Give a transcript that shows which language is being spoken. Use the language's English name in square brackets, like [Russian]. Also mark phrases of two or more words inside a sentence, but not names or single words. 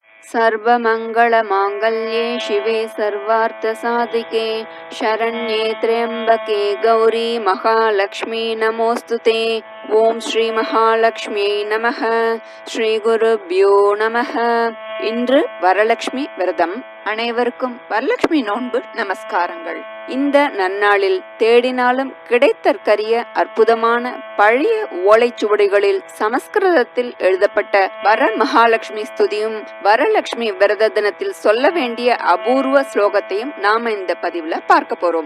[Sanskrit] सर्वमङ्गलमाङ्गल्ये शिवे सर्वार्थसाधिके शरण्ये त्र्यम्बके गौरी महालक्ष्मी नमोऽस्तुते। ओम् श्री महालक्ष्म्यै नमः। श्री गुरुभ्यो नमः. [Tamil] இன்று வரலட்சுமி விரதம். அனைவருக்கும் வரலட்சுமி நோன்பு நமஸ்காரங்கள். இந்த நன்னாளில் தேடினாலும் கிடைத்தற்கரிய அற்புதமான பழைய ஓலைச்சுவடிகளில் சமஸ்கிருதத்தில் எழுதப்பட்ட வர மகாலட்சுமி ஸ்துதியும் வரலட்சுமி விரத தினத்தில் சொல்ல வேண்டிய அபூர்வ ஸ்லோகத்தையும் நாம இந்த பதிவுல பார்க்க போறோம்.